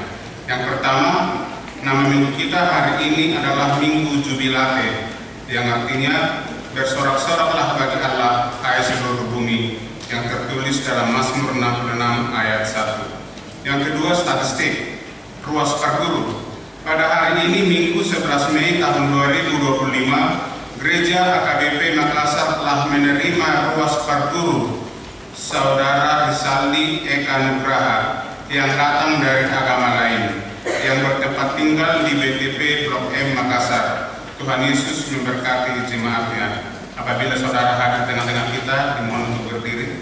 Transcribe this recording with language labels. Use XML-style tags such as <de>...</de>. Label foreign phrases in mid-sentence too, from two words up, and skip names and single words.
<id>Yang pertama, nama minggu kita hari ini adalah Minggu Jubilate, yang artinya bersorak-soraklah bagi Allah hai seluruh bumi, yang tertulis dalam Mazmur 66 ayat 1. Yang kedua, statistik</id> <bbc>ruas parguru.</bbc> <id>Pada hari ini Minggu 11 Mei tahun 2025, Gereja AKBP Makassar telah menerima</id> <bbc>ruas parguru</bbc> <id>Saudara Risaldi Eka Nugraha yang datang dari agama lain, yang bertempat tinggal di BTP Blok M Makassar. Tuhan Yesus memberkati jemaatnya. Apabila saudara hadir tengah-tengah kita, dimohon untuk berdiri.</id>